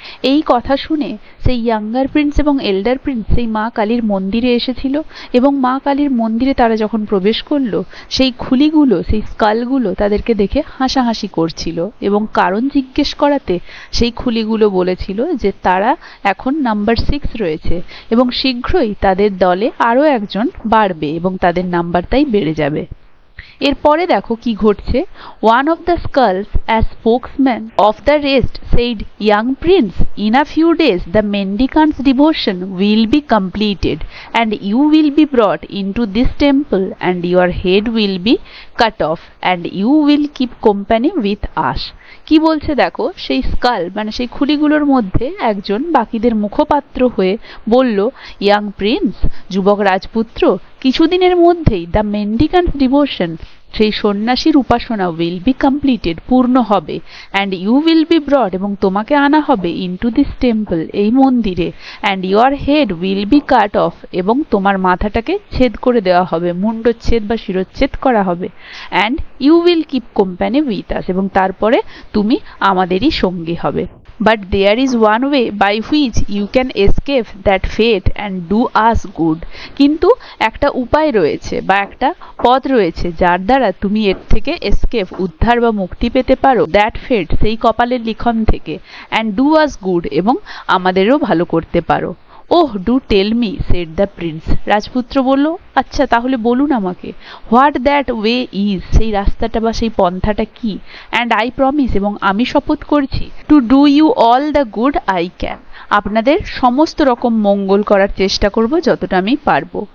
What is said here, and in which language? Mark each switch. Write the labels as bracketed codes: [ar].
[bn] এই কথা শুনে সেই ইয়াঙ্গার প্রিন্স এবং এল্ডার প্রিন্স সেই মা কালীর মন্দিরে এসেছিল এবং মা কালীর মন্দিরে তারা যখন প্রবেশ করলো সেই খুলিগুলো সেই স্কালগুলো তাদেরকে দেখে হাসাহাসি করছিল এবং কারণ জিজ্ঞেস করাতে সেই খুলিগুলো বলেছিল যে তারা এখন নাম্বার 6 রয়েছে এবং শীঘ্রই তাদের দলে আরও একজন বাড়বে এবং তাদের নাম্বার তাই বেড়ে যাবে। এরপরে দেখো কি ঘটছে। [en] One of the skulls, as spokesman of the rest, said, "Young prince, in a few days the mendicant's devotion will be completed, and you will be brought into this temple, and your head will be cut off, and you will keep company with us." [bn] কি বলছে দেখো, সেই skull মানে সেই খুলিগুলোর মধ্যে একজন বাকিদের মুখপাত্র হয়ে বলল, ইয়াং প্রিন্স, যুবক রাজপুত্র, কিছুদিনের মধ্যেই [en] the mendicant's devotion [bn] সেই সন্ন্যাসীর উপাসনা [en] will be completed [bn] পূর্ণ হবে, [en] and you will be brought [bn] এবং তোমাকে আনা হবে [en] into this temple [bn] এই মন্দিরে, [en] and your head will be cut off [bn] এবং তোমার মাথাটাকে ছেদ করে দেওয়া হবে, মুন্ডচ্ছেদ বা শিরচ্ছেদ করা হবে, [en] and you will keep company with us [bn] এবং তারপরে তুমি আমাদেরই সঙ্গী হবে। [en] But there is one way by which you can escape that fate and do us good. [bn] কিন্তু একটা উপায় রয়েছে বা একটা পথ রয়েছে যার দ্বারা তুমি এর থেকে এসকেপ উদ্ধার বা মুক্তি পেতে পারো [en] that fate [bn] সেই কপালের লিখন থেকে, [en] and do us good [bn] এবং আমাদেরও ভালো করতে পারো। [en] Oh, do tell me, said the prince. [bn] রাজপুত্র বলল, আচ্ছা তাহলে বলুন আমাকে, [en] what that way is, [bn] সেই রাস্তাটা বা সেই পন্থাটা কি, [en] and I promise [bn] এবং আমি শপথ করছি, [en] to do you all the good I can, [bn] আপনাদের সমস্ত রকম মঙ্গল করার চেষ্টা করব যতটা আমি পারবো।